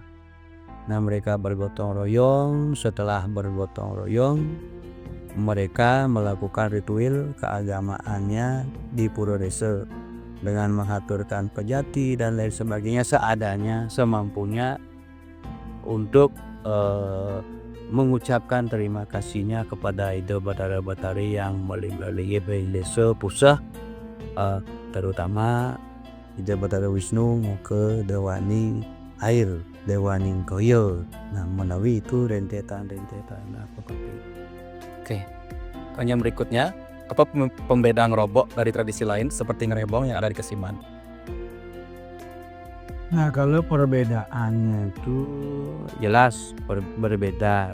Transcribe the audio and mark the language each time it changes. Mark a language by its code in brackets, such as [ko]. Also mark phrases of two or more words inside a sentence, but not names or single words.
[id] Nah mereka bergotong royong, setelah bergotong royong mereka melakukan ritual keagamaannya di Pura Desa dengan mengaturkan pejati dan lain sebagainya seadanya, semampunya untuk mengucapkan terima kasihnya kepada Ida Batara-Batari yang melinggali desa Pusah, terutama Ida Batara Wisnu ke Dewani Air, Dewani Koyo. Nah menawi itu rentetan apa itu. Oke, pertanyaan berikutnya, apa pembedaan ngerobok dari tradisi lain seperti ngerebong yang ada di Kesiman? Nah kalau perbedaannya itu jelas berbeda.